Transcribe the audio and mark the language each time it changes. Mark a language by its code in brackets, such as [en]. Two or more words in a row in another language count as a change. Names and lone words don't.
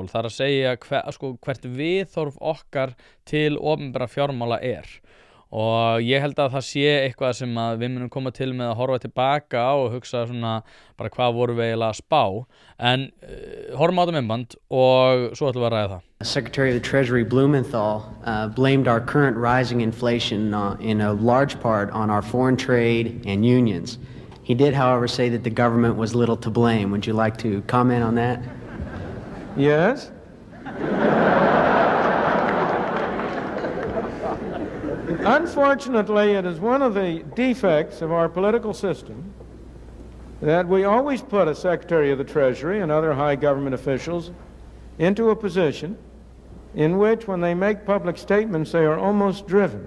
[is] Það að segja hvert viðhorf okkar til opinberra fjármála og ég held að það sé eitthvað sem að við munum koma til með að horfa tilbaka á og hugsa svona bara hvað vorum við eiginlega að spá, en horfum á þetta myndband og svo ætlum við að ræða það. [en] Secretary of the Treasury Blumenthal blamed our current rising inflation in a large part on our foreign trade and unions. He did, however, say that the government was little to blame. Would you like to comment on that? Yes. Unfortunately, it is one of the defects of our political system that we always put a Secretary of the Treasury and other high government officials into a position in which, when they make public statements, they are almost driven.